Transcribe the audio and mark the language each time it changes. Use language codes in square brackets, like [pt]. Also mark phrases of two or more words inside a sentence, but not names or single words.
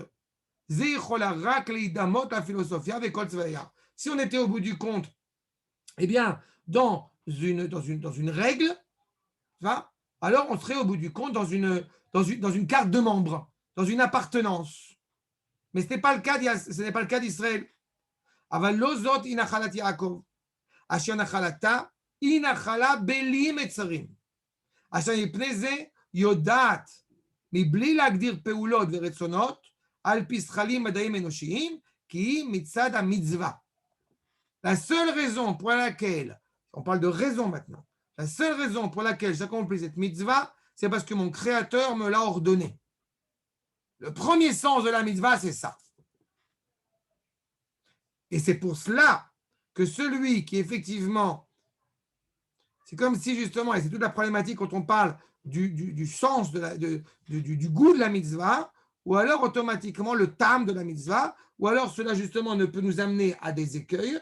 [fr] Si on était au bout du compte, eh bien, dans une règle, alors on serait au bout du compte dans une carte de membre, dans une appartenance. Mais ce n'est pas le cas d'Israël. [he] אבל לא זאת היא נחלת יעקב, אשר נחלתה היא נחלה בלי מצרים. אשר מפני זה יודעת, מבלי להגדיר פעולות ורצונות, על פי שכלים מדעיים אנושיים, כי היא מצד המצווה. [fr] La seule raison pour laquelle, on parle de raison maintenant, la seule raison pour laquelle j'accomplis cette mitzvah, c'est parce que mon Créateur me l'a ordonné. Le premier sens de la mitzvah, c'est ça. Et c'est pour cela que celui qui effectivement, c'est comme si justement, et c'est toute la problématique quand on parle du sens, du goût de la mitzvah, ou alors automatiquement le tam de la mitzvah, ou alors cela justement ne peut nous amener à des écueils.